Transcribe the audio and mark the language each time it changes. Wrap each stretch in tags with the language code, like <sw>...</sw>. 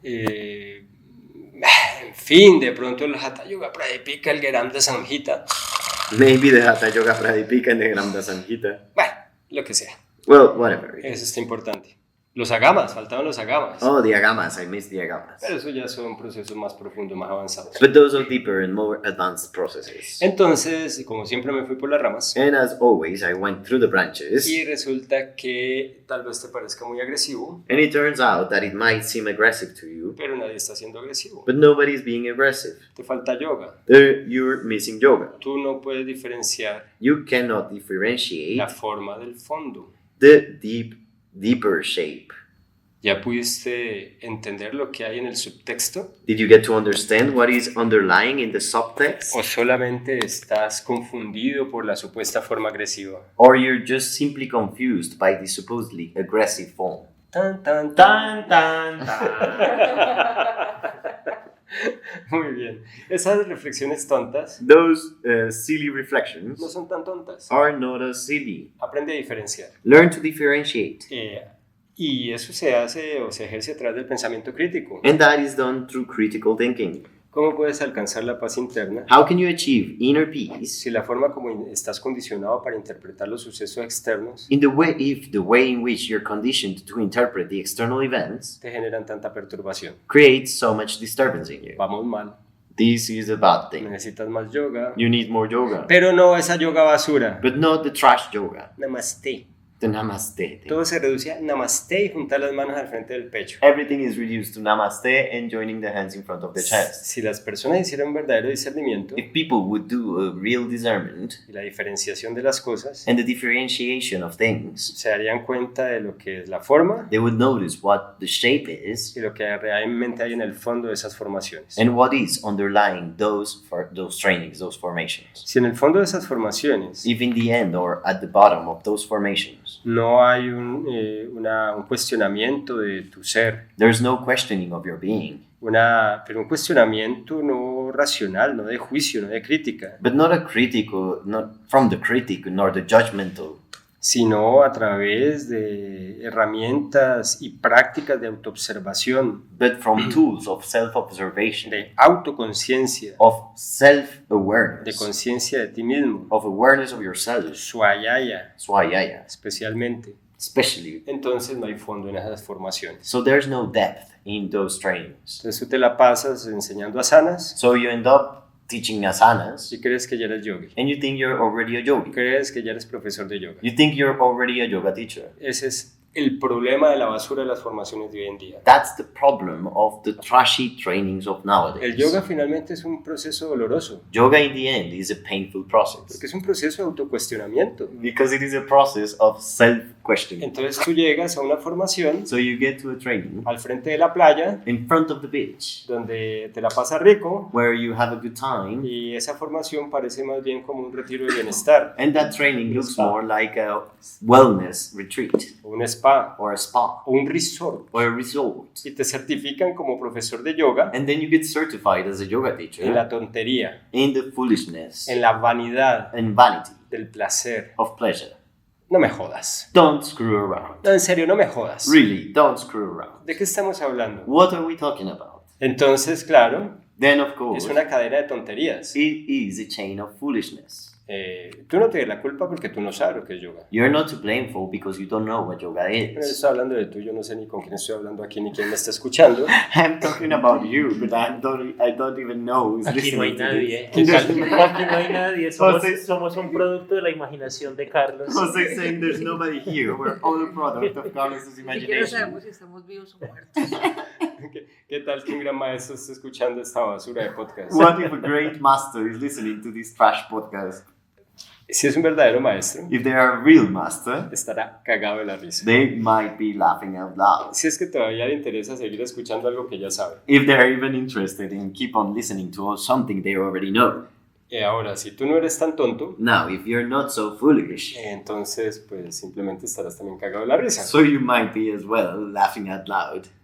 <es>en fin, de pronto el Hatha Yoga Pradipika, el Geramda Samhita,</es> <en>Maybe the Hatha Yoga Pradipika and the Gramda Samhita.</en> <es>bueno, lo que sea,</es> <en>Well, whatever.</en> <es>eso está importante. Los agamas, faltaban los agamas.</es> <en>Oh, the Agamas. I missed the Agamas.</en> <es>Pero eso ya son procesos más profundos, más avanzados.</es> <en>But those are deeper and more advanced processes.</en> <es>Entonces, como siempre me fui por las ramas,</es> <en>And as always, I went through the branches.</en> <es>y resulta que tal vez te parezca muy agresivo,</es> <en>And it turns out that it might seem aggressive to you,</en> <es>pero nadie está siendo agresivo.</es> <en>but nobody's being aggressive.</en> <es>Te falta yoga.</es> <en>You're missing yoga.</en> <es>Tú no puedes diferenciar</es> <en>You cannot differentiate</en> <es>la forma del fondo.</es> <en>the deeper shape.</en> <es>¿Ya pudiste entender lo que hay en el subtexto?</es> <en>Did you get to understand what is underlying in the subtext?</en> <es>¿O solamente estás confundido por la supuesta forma agresiva?</es> <en>Or you're just simply confused by the supposedly aggressive form? Tan, tan, Tan, tan, tan.</en> <es>Muy bien. Esas reflexiones tontas</es> <en>Those silly reflections</en> <es>no son tan tontas.</es> <en>are not as silly.</en> <es>Aprende a diferenciar.</es> <en>Learn to differentiate.</en> <es>Y eso se hace o se ejerce a través del pensamiento crítico.</es> <en>And that is done through critical thinking.</en> <es>¿Cómo puedes alcanzar la paz interna</es> <en>How can you achieve inner peace</en> <es>si la forma como estás condicionado para interpretar los sucesos externos</es> <en>if the way in which you're conditioned to interpret the external events</en> <es>te generan tanta perturbación?</es> <en>creates so much disturbance in you?</en> <es>Vamos mal.</es> <en>This is a bad thing.</en> <es>Necesitas más yoga.</es> <en>You need more yoga.</en> <es>Pero no esa yoga basura.</es> <en>But not the trash yoga.</en> <es>Namaste.</es> <en>The namaste thing.</en> <es>Todo se reduce a namaste y juntar las manos al frente del pecho.</es> <en>Everything is reduced to namaste and joining the hands in front of the chest.</en> <es>Si las personas hicieran un verdadero discernimiento</es> <en>If people would do a real discernment</en> <es>y la diferenciación de las cosas,</es> <en>and the differentiation of things,</en> <es>se darían cuenta de lo que es la forma</es> <en>they would notice what the shape is</en> <es>y lo que realmente hay en el fondo de esas formaciones.</es> <en>and what is underlying those trainings, those formations.</en> <es>Si en el fondo de esas formaciones</es> <en>If in the end or at the bottom of those formations,</en> <es>no hay un cuestionamiento de tu ser,</es> <en>there's no questioning of your being,</en> <es>pero un cuestionamiento no racional, no de juicio, no de crítica,</es> <en>but not from the critic nor the judgmental,</en> <es>sino a través de herramientas y prácticas de autoobservación,</es> <en>but from tools of self-observation,</en> <es>de autoconciencia,</es> <en>of</en> <es>de</es> <en>self-awareness,</en> <es>conciencia de ti mismo,</es> <en>of awareness of yourself,</en> <es>swayaya</es> <en>swayaya,</en> <es>especialmente.</es> <en>especially.</en> <es>Entonces no hay fondo en esas formaciones.</es> <en>So there's no depth in those trainings.</en> <es>Entonces tú te la pasas enseñando asanas</es> <en>So you end up teaching asanas,</en> <es>y crees que ya eres yogi.</es> <en>and you think you're already a yogi.</en> <es>Crees que ya eres profesor de yoga.</es> <en>You think you're already a yoga teacher.</en> <es>Ese es el problema de la basura de las formaciones de hoy en día.</es> <en>That's the problem of the trashy trainings of nowadays.</en> <es>El yoga finalmente es un proceso doloroso,</es> <en>Yoga in the end is a painful process</en> <es>porque es un proceso de autocuestionamiento.</es> <en>because it is a process of self-questioning.</en> <es>Entonces tú llegas a una formación</es> <en>So you get to a training</en> <es>al frente de la playa</es> <en>in front of the beach</en> <es>donde te la pasas rico</es> <en>where you have a good time,</en> <es>y esa formación parece más bien como un retiro de bienestar,</es> <en>and that training looks more like a wellness retreat</en> <es>o un spa spa</es> <en>or a spa</en> <es>o un resort</es> <en>or a resort.</en> <es>y te certifican como profesor de yoga</es> <en>And then you get certified as a yoga teacher</en> <es>en la tontería,</es> <en>in the foolishness</en> <es>en la vanidad</es> <en>and vanity</en> <es>del placer.</es> <en>of pleasure.</en> <es>No me jodas.</es> <en>Don't screw around.</en> <es>No, en serio, no me jodas.</es> <en>Really, don't screw around.</en> <es>¿De qué estamos hablando?</es> <en>What are we talking about?</en> <es>Entonces, claro,</es> <en>Then, of course,</en> <es>es una cadena de tonterías.</es> <en>it is a chain of foolishness.</en> <es>Tú no tienes la culpa porque tú no sabes lo que es yoga.</es> <en>You're not to blame for because you don't know what yoga</en> <es>Pero</es> <en>is.</en> <es>estoy hablando de tú, yo no sé ni con quién estoy hablando aquí ni quién me está escuchando.</es> <en>I'm talking about you, but I don't even know who's</en> <es>Aquí no hay</es> <en>listening to</en> <es>nadie.</es> <en>this.</en> <es>Aquí no hay nadie. José- Somos un producto de la imaginación de Carlos.</es> <en>Jose saying there's nobody here. We're all a product of Carlos's</en> <es>Ni siquiera</es> <en>imagination.</en> <es>sabemos si estamos vivos o muertos. ¿Qué tal que un gran maestro esté escuchando esta basura de podcast?</es> <en>What if a great master is listening to this trash podcast?</en> <es>Si es un verdadero maestro,</es> <en>If they are a real master,</en> <es>estará cagado de la risa.</es> <en>they might be laughing out loud.</en> <es>Si es que todavía le interesa seguir escuchando algo que ya sabe.</es> <en>If they're even interested in keep on listening to something they already know.</en> <es>Ahora, si tú no eres tan tonto,</es> <en>Now, if you're not so foolish,</en> <es>entonces pues simplemente estarás también cagado de la risa.</es> <en>so you might be as well laughing out loud.</en>